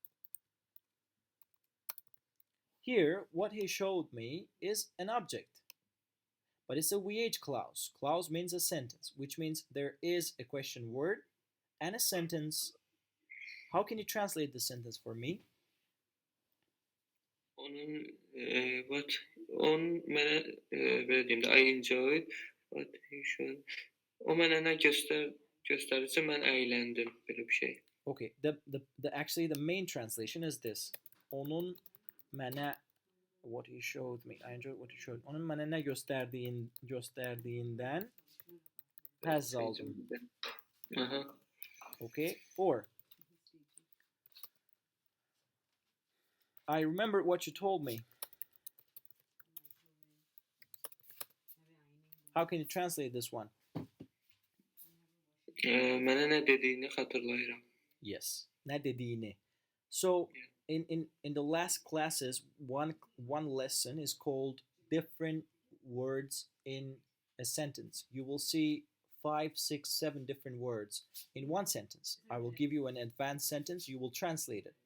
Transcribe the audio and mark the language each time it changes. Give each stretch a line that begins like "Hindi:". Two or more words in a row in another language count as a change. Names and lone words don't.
English: Here, what he showed me is an object, but it's a VH clause. Clause means a sentence, which means there is a question word and a sentence How can you translate the sentence for me?
Azerbaijani: Onun what on mənə belə deyim də
English: I enjoyed what he should.
Azerbaijani: O mənə nə göstərirsə mən əyləndim belə bir şey.
English: Okay, the actually the main translation is this.
Azerbaijani: Onun mənə
English: what he showed me. I enjoyed what he showed.
Azerbaijani: Onun mənə nə gösterdiğinden haz aldım. Aha.
English: Okay, or I remember what you told me. How can you translate this one?
Azerbaijani: Mənə nə dediyini xatırlayıram. Yes, nə dediğini.
English: So in the last classes, one lesson is called different words in a sentence. You will see 5, 6, 7 different words in one sentence. I will give you an advanced sentence. You will translate it.